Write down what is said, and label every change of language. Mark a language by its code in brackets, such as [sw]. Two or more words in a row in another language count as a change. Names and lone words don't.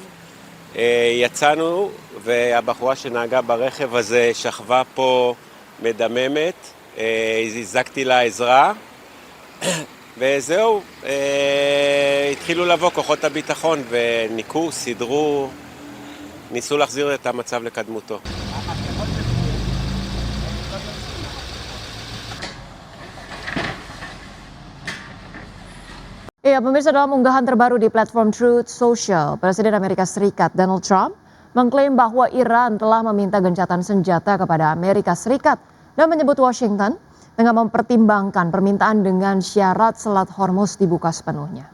[he] יצאנו והבחורה שנהגה ברכב הזה שכבה פה מדממת. הזעקתי לה עזרה וזהו, התחילו לבוא כוחות הביטחון וניקו, סידרו, ניסו להחזיר את המצב לקדמותו. [id] Ya, pemirsa, dalam unggahan terbaru di platform Truth Social, Presiden Amerika Serikat Donald Trump mengklaim bahwa Iran telah meminta gencatan senjata kepada Amerika Serikat dan menyebut Washington tengah mempertimbangkan permintaan dengan syarat Selat Hormuz dibuka sepenuhnya.